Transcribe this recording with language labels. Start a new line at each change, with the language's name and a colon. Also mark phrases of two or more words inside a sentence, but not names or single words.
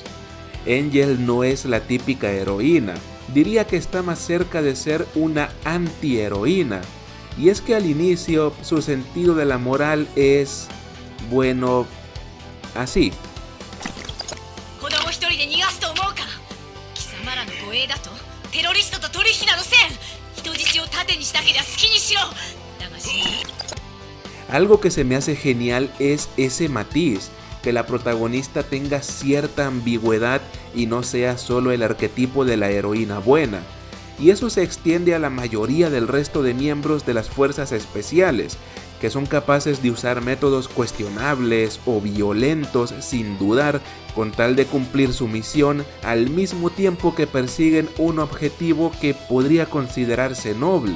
Spanish: Angel no es la típica heroína, diría que está más cerca de ser una antiheroína, y es que al inicio su sentido de la moral es, bueno, así.
Japanese: 護衛だとテロリストと取引などせん。人質を盾にしたけりゃ好きにしろ。だが
Spanish: Algo que se me hace genial es ese matiz, que la protagonista tenga cierta ambigüedad y no sea solo el arquetipo de la heroína buena. Y eso se extiende a la mayoría del resto de miembros de las fuerzas especiales, que son capaces de usar métodos cuestionables o violentos sin dudar con tal de cumplir su misión, al mismo tiempo que persiguen un objetivo que podría considerarse noble.